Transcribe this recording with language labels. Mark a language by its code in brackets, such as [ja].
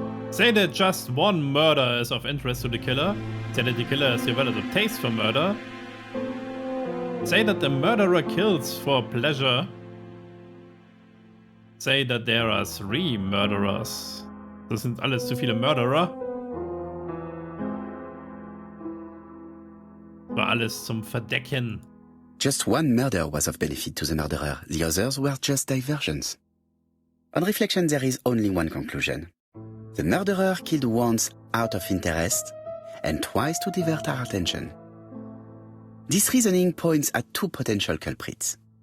[en] Say that just one murder is of interest to the killer. Say that the killer has developed a taste for murder. Say that the murderer kills for pleasure. Say that there are 3 murderers. [de] Das sind alles zu viele Mörderer. War alles zum Verdecken. [en] Just one murder was of benefit to the murderer. The others were just diversions. On reflection, there is only one conclusion. The murderer killed once out of interest, and twice to divert our attention. This reasoning points at 2 potential culprits.